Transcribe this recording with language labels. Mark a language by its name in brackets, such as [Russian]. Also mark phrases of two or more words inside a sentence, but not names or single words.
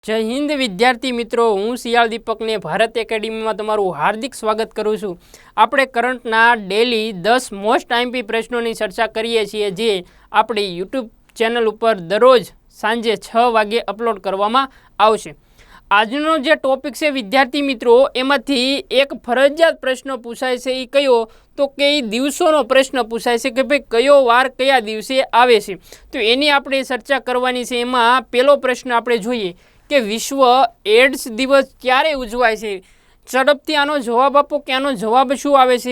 [Gujarati] જય હિંદ વિદ્યાર્થી મિત્રો, હું સિયાલ દીપક ને ભારત એકેડમી માં તમારું હાર્દિક સ્વાગત કરું છું। આપણે કરંટના [English] daily 10 most IMP [Gujarati] પ્રશ્નોની ચર્ચા કરીએ છીએ, જે આપણી [English] YouTube channel [Gujarati] પર દરરોજ સાંજે 6 વાગે અપલોડ કરવામાં આવશે। આજનો જે ટોપિક છે વિદ્યાર્થી મિત્રો, એમાંથી એક ફરજિયાત પ્રશ્ન પૂછાય છે। ઈ કયો તો કે દિવસોનો પ્રશ્ન પૂછાય છે કે ભાઈ કયો વાર કયા દિવસે આવે છે, તો એની આપણે ચર્ચા કરવાની છે। એમાં પહેલો પ્રશ્ન આપણે જોઈએ કે વિશ્વ એડ્સ દિવસ ક્યારે ઉજવાય છે। ઝડપથી આનો જવાબ આપો કે આનો જવાબ શું આવે છે।